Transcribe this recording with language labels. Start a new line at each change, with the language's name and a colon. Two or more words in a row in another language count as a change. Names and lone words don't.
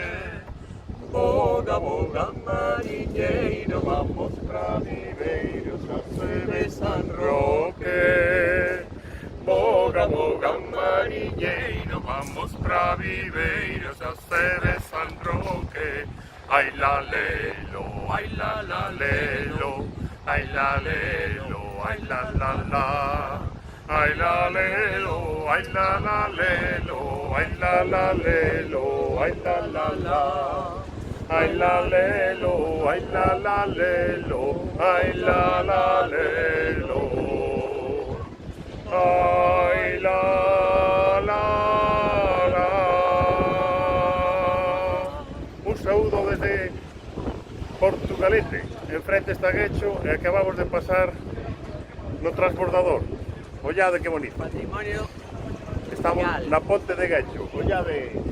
Galician: Boga, boga, mariñeiro, vamos pra Viveiros, a sede San Roque. Boga, boga, mariñeiro, vamos pra Viveiros, a sede San Roque. Ai la lelo, ai la lelo, ai la lelo, ai la la. Ai la lelo, ai la lelo, ai la lelo, ai la la. Ai la lelo, ai la lelo, ai la lelo. Ai la. Un saúdo desde Portugalete. Enfrente está Guecho e acabamos de pasar no transbordador. Ollade que bonito. Patrimonio. Estamos mundial. na ponte de Guecho. Ollade.